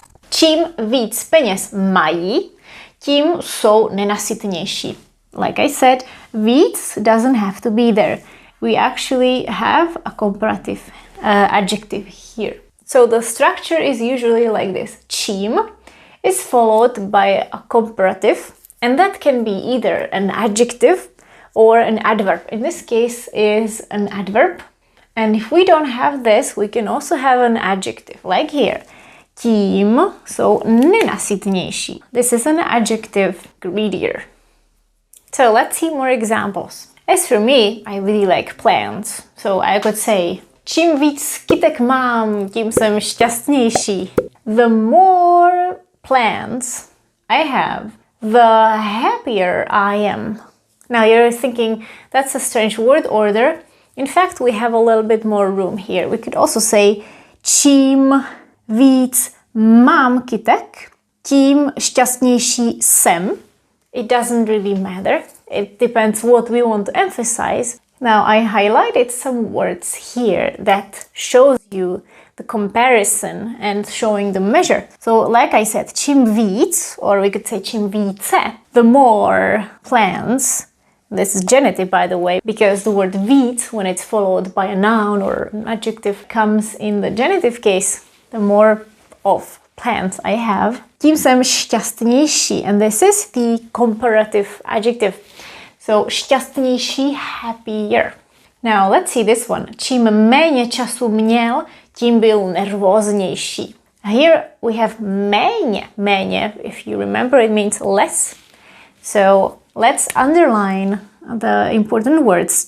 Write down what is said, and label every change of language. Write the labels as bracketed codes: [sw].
[cs] Čím víc peněz mají, tím jsou nenasytnější. [en] Like I said, víc doesn't have to be there. We actually have a comparative adjective here. So the structure is usually like this. Čím is followed by a comparative, and that can be either an adjective or an adverb. In this case is an adverb. And if we don't have this, we can also have an adjective, like here. [cs] Tím jsou nenasytnější. [en] This is an adjective, greedier. So let's see more examples. As for me, I really like plants. So I could say, [cs] čím víc kytek mám, tím jsem šťastnější. [en] The more plants I have, the happier I am. Now you're thinking, that's a strange word order. In fact, we have a little bit more room here. We could also say, [cs] čím víc mám kytek, tím šťastnější jsem. [en] It doesn't really matter. It depends what we want to emphasize. Now I highlighted some words here that shows you the comparison and showing the measure. So like I said, [cs] čím víc, [en] or we could say [cs] čím více, [en] the more plants. This is genitive, by the way, because the word víc, when it's followed by a noun or an adjective, comes in the genitive case. The more of plants I have, [cs] tím jsem šťastnější. [en] And this is the comparative adjective. So šťastnější, happier. Now let's see this one. [cs] Čím méně času měl, tím byl nervóznější. [en] Here we have méně. Méně, if you remember, it means less. So let's underline the important words.